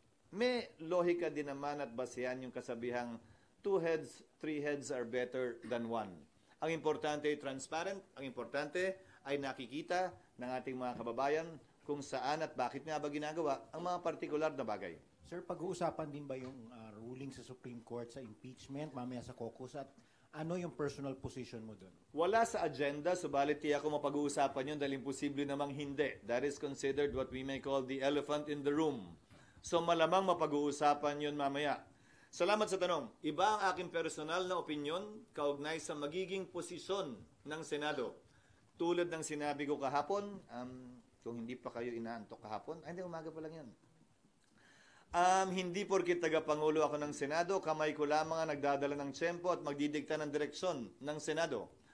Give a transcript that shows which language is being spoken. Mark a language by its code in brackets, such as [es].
[tl] May lohika din naman at basehan yung kasabihang [en] 2 heads, 3 heads are better than 1. [tl] Ang importante ay transparent, ang importante ay nakikita ng ating mga kababayan kung saan at bakit nga ba ginagawa ang mga partikular na bagay. Sir, pag-uusapan din ba yung ruling sa Supreme Court sa impeachment mamaya sa caucus at ano yung personal position mo doon? Wala sa agenda, subalit tiyak ko mapag-uusapan yun dahil imposible namang hindi. [en] That is considered what we may call the elephant in the room. [tl] So malamang mapag-uusapan yun mamaya. Salamat sa tanong. Iba ang aking personal na opinyon kaugnay sa magiging posisyon ng Senado. Tulad ng sinabi ko kahapon, kung hindi pa kayo inaantok kahapon, hindi, umaga pa lang yan. Hindi porkit tagapangulo ako ng Senado, kamay ko lamang ang nagdadala ng tiyempo at magdidikta ng direksyon ng Senado.